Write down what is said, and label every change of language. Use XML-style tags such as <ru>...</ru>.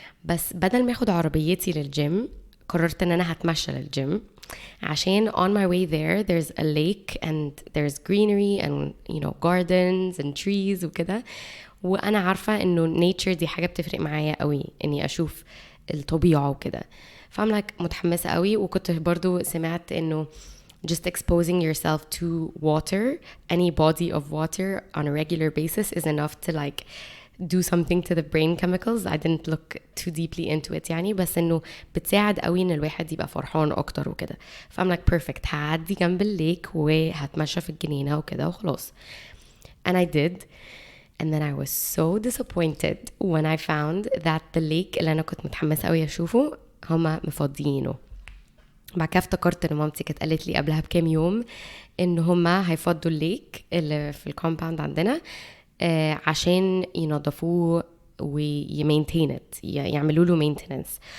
<ar>بس بدل ما اخد عربيتي للجيم قررت ان انا هتمشى للجيم عشان</ar> <en>on my way there's a lake and there's greenery and gardens and trees</en> <ar>وكده, وانا عارفة انه nature دي حاجة بتفرق معايا قوي اني اشوف الطبيعة وكده. فعم متحمسة قوي, وكنت برضو سمعت انه</ar> <en>just exposing yourself to water, any body of water on a regular basis is enough to like do something to the brain chemicals. I didn't look too deeply into it</en> <ar>يعني, بس انه بتساعد قوي ان الواحد يبقى فرحان اكتر وكده. فأم</ar> <en>like perfect,</en> <ar>هعدي جنب الليك وهتمشى في الجنينة وكده وخلاص.</ar> <en>And I did. And then I was so disappointed when I found that the lake</en> <ar>اللي انا كنت متحمسة قوي اشوفه هما مفضيينه. بعد كده افتكرت ان مامتي كانت قالت لي قبلها بكام يوم ان هما هيفضوا الليك اللي في الكومباوند عندنا عشان ينظفوه ويمينتين it, يعملوا له مينتيننس.</ar>